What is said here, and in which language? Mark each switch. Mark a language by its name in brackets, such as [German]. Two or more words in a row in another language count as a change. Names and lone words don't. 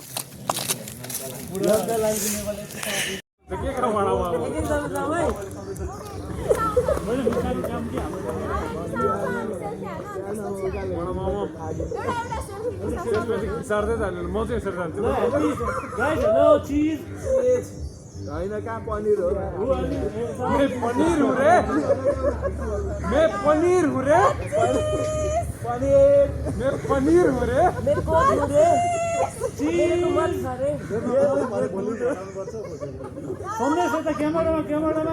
[Nepali] सर्दै जानु म चाहिँ यसरी जान्छु होइन कहाँ पनिर हो [Hindi] मैं पनीर हूँ रे मैं पनीर हूँ रे मैं पनीर हूँ रे मैं कोक हूँ रे [Nepali] सन्देश यता क्यामेरामा